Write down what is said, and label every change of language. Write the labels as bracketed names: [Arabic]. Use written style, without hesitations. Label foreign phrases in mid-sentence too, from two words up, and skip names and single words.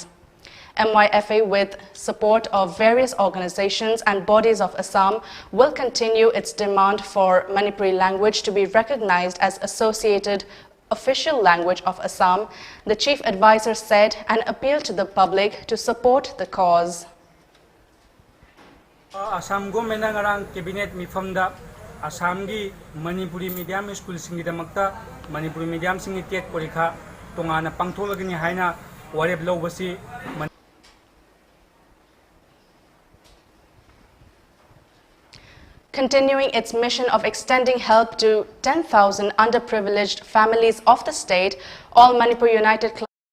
[English] MYFA, with support of various organizations and bodies of Assam, will continue its demand for Manipuri language to be recognized as associated official language of Assam, the chief advisor said, and appealed to the public to support the cause. [Manipuri] Assam government ngarang cabinet mifamda Assam gi Manipuri [English] medium school [Manipuri] singi damakta Manipuri medium singi tet porikha tongana pangtholagini haina wareb lawbasi. [English] Continuing its mission of extending help to 10,000 underprivileged families of the state, all Manipur United